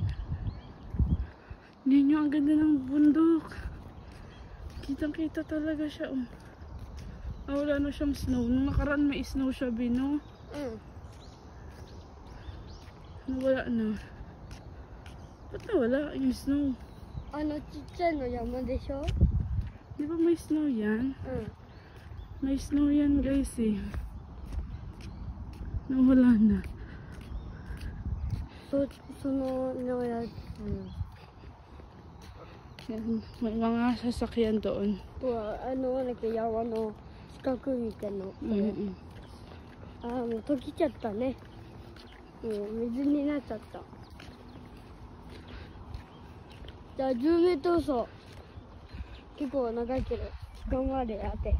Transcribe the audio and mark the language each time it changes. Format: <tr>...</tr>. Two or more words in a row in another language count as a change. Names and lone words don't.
<tl>Yan yung ang ganda ng bundok. Kitang kita talaga siya. Wala na siyang snow. Nung nakaraan may snow siya, Bino. Wala na. Ba't nawala yung snow? Ano,</tl> <ja>ちっちゃいの山でしょ?</ja> <tl>Di ba may snow yan? May snow yan guys eh. Nawala na. So,</tl> <ja>そのやつ</ja> <tl>Yan, may mga sasakyan doon.</tl> <ja>山の近くみたいな。もう溶けちゃったね。もう水になっちゃった。じゃあ10メートル走。結構長いけど、時間までやって。</ja>